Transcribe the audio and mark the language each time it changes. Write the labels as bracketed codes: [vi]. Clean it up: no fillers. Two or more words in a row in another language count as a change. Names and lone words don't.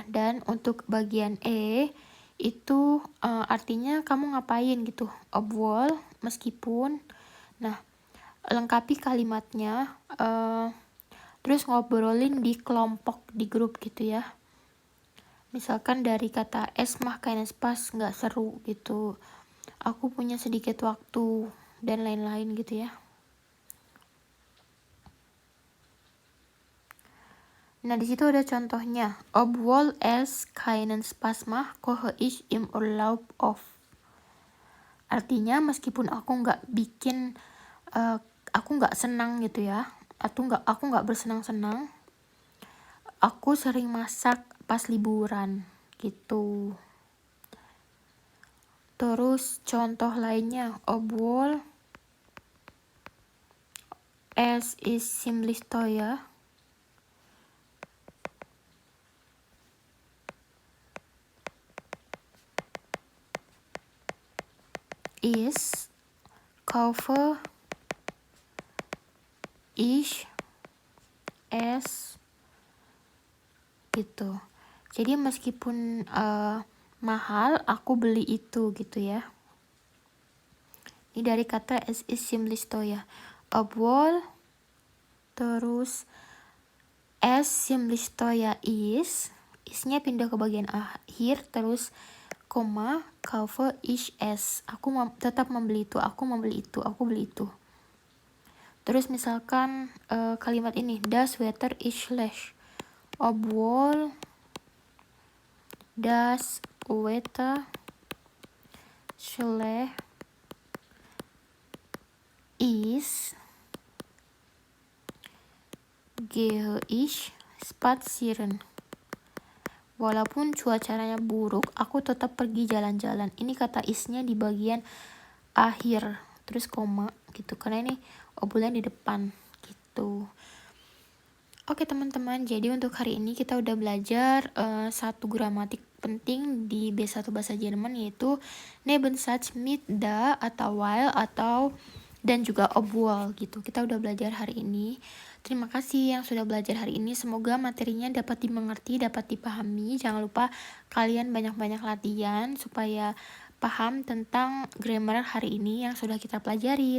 [id] Dan untuk bagian E itu artinya kamu ngapain gitu, obwohl, meskipun. Nah, lengkapi kalimatnya, terus ngobrolin di kelompok, di grup gitu ya. Misalkan dari kata [de] es mah keinen Spaß, [id] nggak seru gitu, aku punya sedikit waktu, dan lain-lain gitu ya. Nah, di situ ada contohnya. [de] Obwohl es keinen Spaß macht, koche ich im Urlaub auf. [id] Artinya meskipun aku nggak senang gitu ya, aku nggak bersenang-senang, aku sering masak pas liburan gitu. Terus contoh lainnya, [de] obwohl es ist ziemlich teuer, ist kaufe ich es gitu. [id] Jadi meskipun mahal, aku beli itu gitu ya. Ini dari kata [de] es ist ziemlich teuer. Obwohl, terus es ziemlich teuer ist, [id] isnya pindah ke bagian akhir, terus koma, [de] kaufe ich es, [id] aku tetap membeli itu, aku membeli itu, aku beli itu. Terus misalkan kalimat ini, [de] das Wetter ist schlecht, obwohl das Wetter schlecht ist, gehe ich spazieren. [id] Walaupun cuacanya buruk, aku tetap pergi jalan-jalan. Ini kata isnya di bagian akhir, terus koma gitu, karena ini obrolan di depan gitu. Oke teman-teman, jadi untuk hari ini kita udah belajar satu gramatik penting di B1 bahasa Jerman, yaitu [de] Nebensatz mit da [id] atau while atau dan juga obwohl gitu. Kita udah belajar hari ini. Terima kasih yang sudah belajar hari ini. Semoga materinya dapat dimengerti, dapat dipahami. Jangan lupa kalian banyak-banyak latihan supaya paham tentang grammar hari ini yang sudah kita pelajari.